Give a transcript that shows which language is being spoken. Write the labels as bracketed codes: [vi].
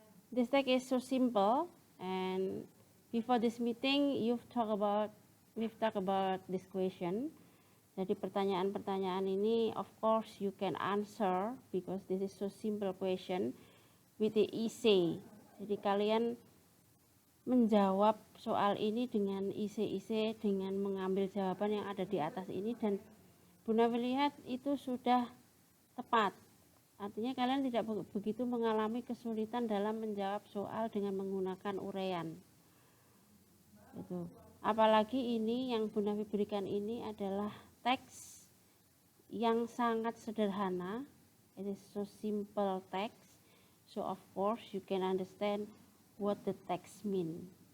[en] This text is so simple, and before this meeting we've talked about this question. [id] Jadi pertanyaan-pertanyaan ini, [en] of course you can answer because this is so simple question with the essay. [id] Jadi kalian menjawab soal ini dengan isi-isi, dengan mengambil jawaban yang ada di atas ini, dan Bu Nafi lihat itu sudah tepat. Artinya kalian tidak begitu mengalami kesulitan dalam menjawab soal dengan menggunakan uraian. Itu. Apalagi ini yang Bu Nafi berikan ini adalah teks yang sangat sederhana. [en] It is so simple text. So of course you can understand what the text mean.